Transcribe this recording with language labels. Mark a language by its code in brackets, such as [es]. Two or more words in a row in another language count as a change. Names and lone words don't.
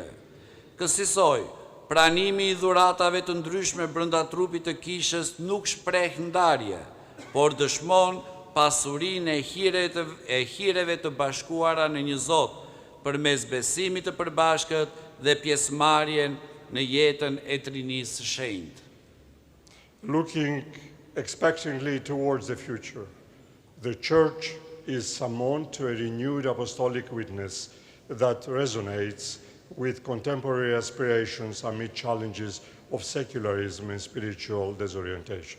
[sq] Kësaj, pranimi i dhuratave të ndryshme brenda trupit të kishës nuk shpreh ndarje, por dëshmon pasurinë e hireve të bashkuara në një Zot, përmes besimit të përbashkët dhe pjesëmarrjen në jetën e Trinisë së Shenjtë. [en] Looking expectantly towards the future, the Church is summoned to a renewed apostolic witness that resonates with contemporary aspirations amid challenges of secularism and spiritual disorientation.